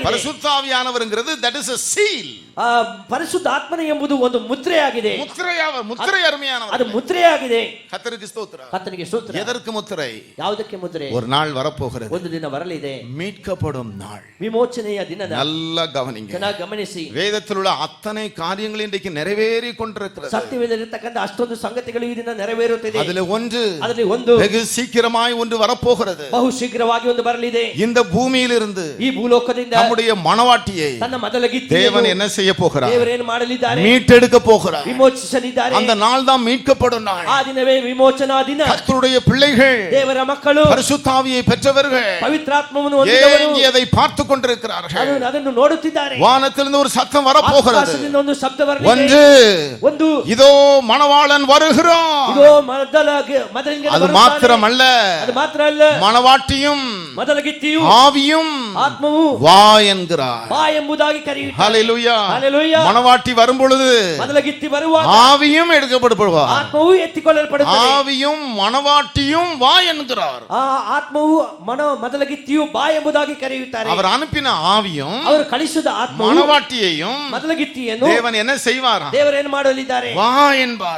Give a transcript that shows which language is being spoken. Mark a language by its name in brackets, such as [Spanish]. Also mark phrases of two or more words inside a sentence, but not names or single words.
[Tamil] பரிசுத்த ஆவியானவர்ங்கிறது [English] that is a seal. [Kannada] ಪರಿಶುದ್ಧ ಆತ್ಮನೆ ಎಂಬುದು ಒಂದು ಮುದ್ರೆಯಾಗಿದೆ. [Tamil] முத்திரை அருமையானவர். [Kannada] ಅದು ಮುದ್ರೆಯಾಗಿದೆ. [Tamil] கர்த்தருக்கு ஸ்தோத்திரம். [Kannada] ಕರ್ತನಿಗೆ ಸ್ತೋತ್ರ. [Tamil] எதற்கு முத்திரை? [Kannada] ಯಾವುದಕ್ಕೆ ಮುದ್ರೆ? [Tamil] ஒரு நாள் வரப்போகிறது. [Kannada] ಒಂದು ದಿನ ಬರಲಿದೆ. [Tamil] மீட்கப்படும் நாள். [Kannada] ವಿಮೋಚನೆಯ ದಿನದ. [Tamil] நல்லா கவனிங்க. [Kannada] ಚೆನ್ನಾಗಿ ಗಮನಿಸಿ. [Tamil] வேதத்தில் உள்ள அத்தனை காரியங்கள் இன்றைக்கு நிறைவேறி கொண்டிருக்கிறது. [Kannada] ಸತ್ಯವೇದಲ್ಲಿರತಕ್ಕಂತ ಅಷ್ಟೊಂದು ಸಂಗತಿಗಳು ಈ ದಿನ ನೆರವೇರುತ್ತಿದೆ. [Tamil] அதிலே ஒன்று, [Kannada] ಅದರಲ್ಲಿ ಒಂದು, [Tamil] வெகு சீக்கிரமாய் ஒன்று வரப்போகிறது. [Kannada] ಬಹು ಶೀಘ್ರವಾಗಿ ಒಂದು ಬರಲಿದೆ. [Tamil] இந்த பூமியிலிருந்து [Kannada] ಈ ಭೂಲೋಕದಿಂದ [Tamil] நம்முடைய மனவாட்டியை [Kannada] ತನ್ನ ಮೊದಲ ಗಿತ್ತಿಯನ್ನು [Tamil] தேவன் என்ன செய்ய போகிறார்? [Kannada] ದೇವರೇನು ಮಾಡಲಿದ್ದಾರೆ? [Tamil] மீட்டெடுக்க போகிறார். [Kannada] ವಿಮೋಚಿಸಲಿದ್ದಾರೆ. [Tamil] அந்த நாள் தான் மீட்கப்படும் நாள். [Kannada] ಆ ದಿನವೇ ವಿಮೋಚನಾ ದಿನ. [Tamil] கர்த்தருடைய பிள்ளைகள், [Kannada] ದೇವರ ಮಕ್ಕಳು, [Tamil] பரிசுத்த ஆவியை பெற்றவர்கள் [Kannada] ಪವಿತ್ರಾತ್ಮವನ್ನು ಹೊಂದಿದವರು [Tamil] ஏங்கி அதை பார்த்து கொண்டிருக்கிறார்கள். [Kannada] ಅದನ್ನು ನೋಡುತ್ತಿದ್ದಾರೆ. [Tamil] வானத்திலிருந்து ஒரு சத்தம் வரப்போகிறது. [Kannada] ಆಕಾಶದಿಂದ ಒಂದು ಶಬ್ದ ಬರಲಿದೆ. [Tamil] ஒன்று, [Kannada] ಒಂದು, [Tamil] இதோ மணவாளன் வருகிறான். [Kannada] இதோ ಮೊದಲಿಗೆ [Tamil] அது மாத்திரமல்ல, [Kannada] ಅದು ಮಾತ್ರ ಅಲ್ಲ, [Tamil] மணவாட்டியும் [Kannada] ಮೊದಲ ಗಿತ್ತಿಯು [Tamil] ஆவியும் [Kannada] ಆತ್ಮವು [Tamil] வா என்கிறார். [Kannada] ಬಾ ಎಂಬುದಾಗಿ ಕರೆಯುತ್ತಾರೆ. [Tamil] ஹல்லேலூயா. [Kannada] ಹಲ್ಲೆಲೂಯಾ. [Tamil] மணவாட்டி வரும் பொழுது [Kannada] ಮೊದಲ ಗಿತ್ತಿ ಬರುವಾಗ [Tamil] ஆவியும் எடுக்கப்படுவார். [Kannada] ಆತ್ಮವು ಎತ್ತಿಕೊಳ್ಳಲ್ಪಡುತ್ತದೆ. [Tamil] ஆவியும் மணவாட்டியும் வா என்கிறார். [Kannada] ಆ ಆತ್ಮವು ಮೊದಲ ಗಿತ್ತಿಯು ಬಾ ಎಂಬುದಾಗಿ ಕರೆಯುತ್ತಾರೆ. [Tamil] அவர் அனுப்பின ஆவியும் [Kannada] ಅವರು ಕಳಿಸಿದ ಆತ್ಮವು [Tamil] மணவாட்டியையும் [Kannada] ಮೊದಲ ಗಿತ್ತಿಯನ್ನು [Tamil] தேவன் என்ன செய்வாராம்? [Kannada] ದೇವರೇನು ಮಾಡಲಿದ್ದಾರೆ? [Tamil] வா என்பார்.